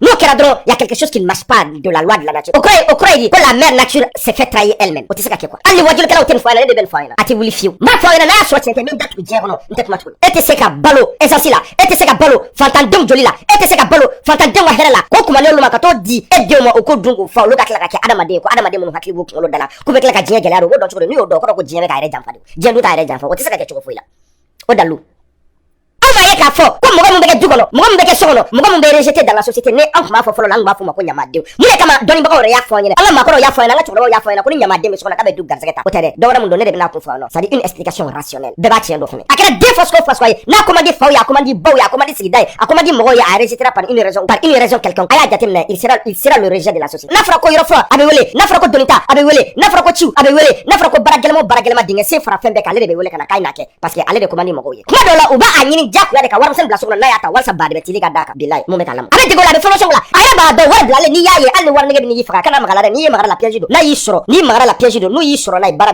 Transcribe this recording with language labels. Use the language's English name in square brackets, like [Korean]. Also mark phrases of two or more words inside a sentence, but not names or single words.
[Bambara] n'o kɛra dɔrɔn [French] y a quelque chose qui ne marche pas de la loi de la nature [Bambara] o kɔrɔ ye di ko [French] la mère nature s'est fait trahir elle-même [Bambara] o tɛ se ka kɛ quoi hali ni wajulikɛlaw tɛ nin fɔ a ɲɛna ne de bɛ nin fɔ a ɲɛna a tɛ wuli fiyewu n b'a fɔ a ɲɛna n'a y'a sɔrɔ tiɲɛ tɛ min da tugu diɲɛ kɔnɔ n tɛ kuma tuguni e tɛ se ka balo essence la e tɛ se ka balo fantandenw joli la e tɛ se ka balo fantandenw ka hɛrɛ la ko kumanen olu ma ka t'o di e denw ma o ko dun k'o fa olu ka tila ka kɛ adamaden ko adamaden minnu hakili b'u kunkolo da la k'u bɛ tila ka diɲɛ gɛlɛya don o b'o dɔn cogo di n'u y'o dɔn o kɔrɔ ko diɲɛ bɛ ka yɛrɛ janfa de diɲɛ du t'a yɛrɛ janfa o tɛ se ka kɛ cogo foyi la o dalu aw m'a ye k'a fɔ ko mɔgɔ min bɛ kɛ du kɔnɔ mɔgɔ min bɛ kɛ so kɔnɔ mɔgɔ min bɛ [French] rejeté dans la société [Bambara] ne an tun b'a fɔ fɔlɔ la an tun b'a fɔ o ma ko ɲamadenw mun de kama dɔnnibagaw yɛrɛ y'a fɔ an ɲɛna an ka maakɔrɔw y'a fɔ an ɲɛna an ka cɛkɔrɔbaw y'a fɔ an ɲɛna ko ni ɲamaden bɛ so kɔnɔ k'a bɛ du garisɛgɛ ta o tɛ dɛ dɔwɛrɛ min don ne de bɛ n'a kun fɔ yan nɔ [French] c'est à dire une explication rationnelle [Bambara] bɛɛ b'a tiɲɛ dɔ fɛnɛ a kɛra den faso ye n'a ko man di faw ye a ko man di baw ye a ko man di sigida ye a ko man di mɔgɔw ye a [French] rejeté par une raison quelconque [Bambara] a y'a jateminɛ [French] il sera le rejet de la société [Bambara] n'a fɔra ko yɔrɔ fɔlɔ a bɛ wele n'a fɔra ko dɔnnita a bɛ wele n'a fɔra ko ciw a bɛ wele n'a fɔra ko baara gɛlɛma dingɛ sen fara fɛn bɛɛ kan ale de bɛ wele ka na k'a n'a kɛ [French] parce que [Bambara] ale de ko man di mɔgɔw ye kuma dɔw la u b'a ɲini diyagoya de ka warimisɛn bila so kɔnɔ n'a y'a ta walasa baden bɛ tili ka d'a kan bilayi mun bɛ k'a lama a bɛ dege o la a bɛ formation la a yɛrɛ b'a dɔn wari bilalen n'i y'a ye hali ni wari nege bɛ n'i faga kana magala dɛ n'i ye magara la piège don n'a y'i sɔrɔ n'i magara la piège don n'u y'i sɔrɔ n'a ye baara